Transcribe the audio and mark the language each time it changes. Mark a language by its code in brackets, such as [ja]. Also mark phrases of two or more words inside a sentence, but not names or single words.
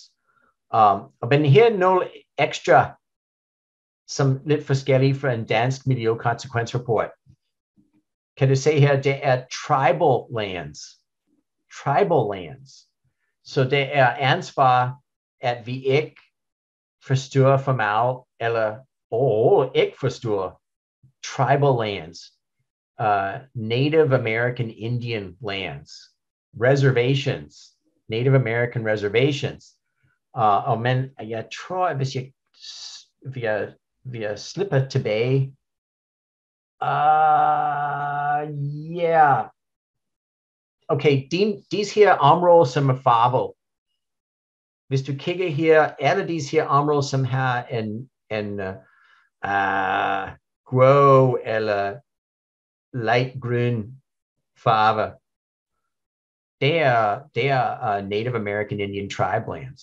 [da] Men her er nogle ekstra, som lidt forskellige fra en dansk miljøkonsekvensrapport. Kan du se her, det er [en] tribal lands. Tribal lands. [da] Så det er ansvar, at vi ikke forstyrrer for meget, eller ikke forstyrrer [en] tribal lands. Native American Indian lands. Reservations. Native American reservations. [da] Men jeg tror, hvis jeg slipper tilbage, okay, disse her områder, som er farvet. Hvis du kigger her, alle disse her områder, som har en grå eller light grøn farve, det er [en] Native American Indian tribe lands.